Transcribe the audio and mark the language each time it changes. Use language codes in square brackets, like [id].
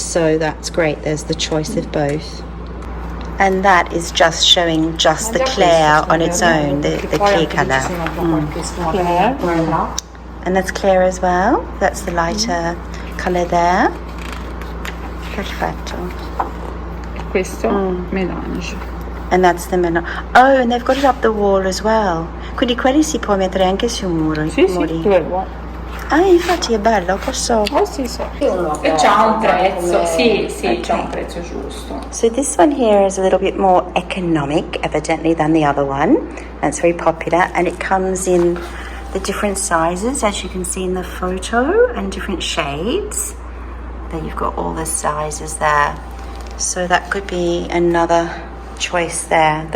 [en] So that's great, there's the choice of both. And that is just showing just the Claire on its own, the clear color. And that's Claire as well, that's the lighter color there. [it] Perfetto. Questo Mélange. [en] And that's the Mélange. Oh, and they've got it up the wall as well. [it] Quindi quelli si può mettere anche su un muro. Sì, sì, dove vuoi. Ah, infatti è bello, posso... Oh sì, sì. E c'ha un prezzo, sì, sì, c'ha un prezzo giusto. [en] So this one here is a little bit more economic, evidently, than the other one. And it's very popular, and it comes in the different sizes, as you can see in the photo, and different shades. There you've got all the sizes there. So that could be another choice there.